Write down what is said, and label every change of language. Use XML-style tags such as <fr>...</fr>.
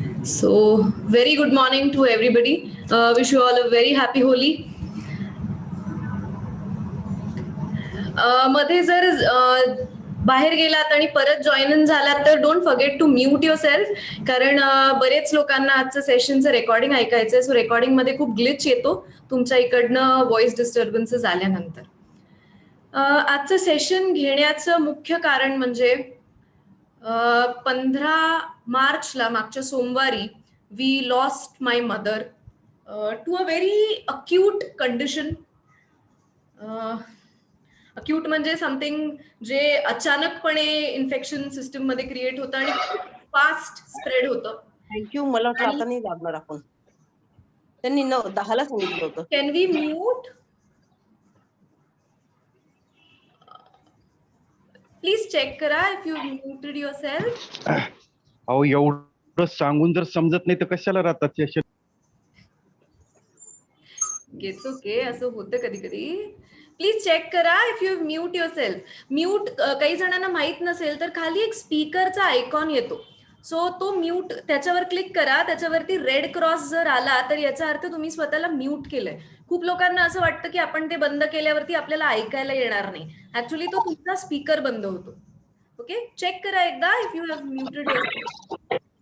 <en>So very good morning to everybody. Wish you all a very happy Holi.</en> <mr>मध्ये जर बाहेर गेलात आणि परत जॉईन इन झालात तर</mr> <en>don't forget to mute yourself,</en> <mr>कारण बरेच लोकांना आजचं सेशनचं रेकॉर्डिंग ऐकायचंय. सो रेकॉर्डिंग मध्ये खूप ग्लिच येतो तुमच्या इकडनं व्हॉइस डिस्टर्बन्सेस आल्यानंतर. आजचं सेशन घेण्याचं मुख्य कारण म्हणजे 15 मार्चला मागच्या सोमवारी</mr> <en>We lost my mother to a very acute condition.</en> <mr>Acute म्हणजे समथिंग जे अचानकपणे इन्फेक्शन सिस्टम मध्ये क्रिएट होतं आणि फास्ट स्प्रेड होतं.</mr> <en>Thank you.</en> <mr>मला वाटलं आता नाही लागणार आपण. त्यांनी 10ला सांगितलं होतं.</mr> <en>Can we mute please check करा if you muted yourself.</en> <mr>अहो एवढं सांगून जर समजत नाही तर कशाला राहतात सेशन.</mr> <en>it's okay,</en> <mr>असं होतं कधी कधी.</mr> <en>Please check करा if you mute yourself.</en> <mr>Mute काही जणांना माहित नसेल तर खाली एक स्पीकरचा आयकॉन येतो. सो तो म्यूट त्याच्यावर क्लिक करा. त्याच्यावरती रेड क्रॉस जर आला तर याचा अर्थ तुम्ही स्वतःला म्यूट केलंय. खूप लोकांना असं वाटतं की आपण ते बंद केल्यावरती आपल्याला ऐकायला येणार नाही. ऍक्च्युली तो तुमचा स्पीकर बंद होतो. ओके, चेक करा एकदा</mr> <en>If you have muted yourself.</en>